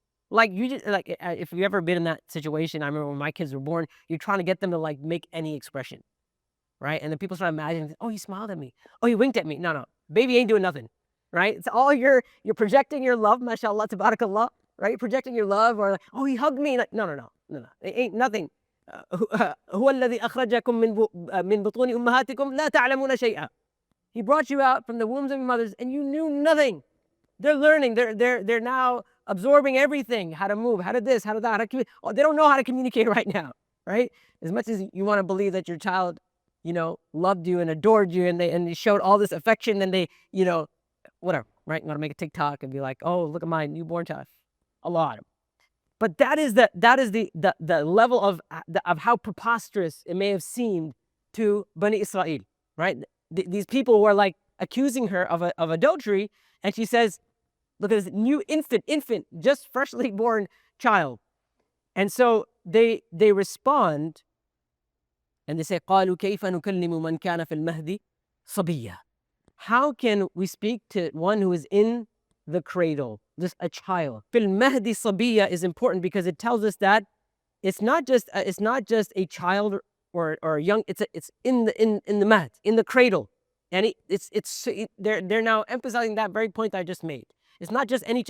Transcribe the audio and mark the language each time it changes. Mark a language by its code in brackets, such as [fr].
[en] Like you just if you've ever been in that situation, I remember when my kids were born, you're trying to get them to like make any expression, right? And then people start imagining, oh, he smiled at me. Oh, he winked at me. No, baby ain't doing nothing, right? It's all you're projecting your love, mashallah, tabarakallah, right? Projecting your love, or like, oh, he hugged me. Like, no. It ain't nothing. [ar] هو الذي أخرجكم من بطون أمهاتكم لا تعلمون شيئا. [en] He brought you out from the wombs of your mothers, and you knew nothing. They're learning. They're now absorbing everything. How to move, how to this, how to that. They don't know how to communicate right now, right? As much as you want to believe that your child, loved you and adored you, and they showed all this affection, and they, whatever, right? You want to make a TikTok and be like, oh, look at my newborn child. Allah. But that is the level of how preposterous it may have seemed to Bani Israel, right? These people were like accusing her of adultery, and she says, look at this new infant, just freshly born child. And so they respond, and they say, [ar] قالوا كيف نكلم من كان في المهد صبيا. [en] How can we speak to one who is in the cradle, just a child? [ar] في المهد صبيا [en] is important because it tells us that it's not just a child or a young. It's in the mahd, in the cradle, and they're now emphasizing that very point I just made. It's not just any.